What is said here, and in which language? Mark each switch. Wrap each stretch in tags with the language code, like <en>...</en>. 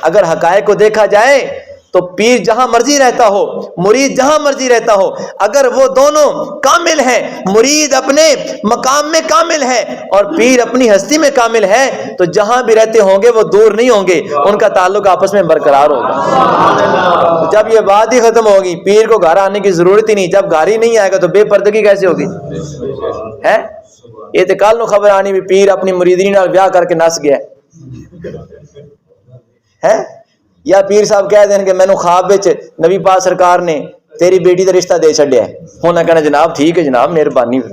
<ur>اگر حقائق کو دیکھا جائے تو پیر جہاں مرضی رہتا ہو، مرید جہاں مرضی رہتا ہو، اگر وہ دونوں کامل ہیں، مرید اپنے مقام میں کامل ہے اور پیر اپنی ہستی میں کامل ہے، تو جہاں بھی رہتے ہوں گے وہ دور نہیں ہوں گے، ان کا تعلق آپس میں برقرار ہوگا. جب یہ بات ہی ختم ہوگی، پیر کو گھر آنے کی ضرورت ہی نہیں. جب گھر ہی نہیں آئے گا تو بے پردگی کیسے ہوگی؟ ہے یہ تو</ur> <pa>کل نو خبر آنی بھی پیر اپنی مریدنی نال بیاہ کر کے نس گیا ہے. یا پیر صاحب کہہ دیں کہ مینوں خواب وچ نبی پاک سرکار نے تیری بیٹی دا رشتہ دے چھڈیا ہے. ہونا کہنا جناب ٹھیک ہے جناب، مہربانی.</pa>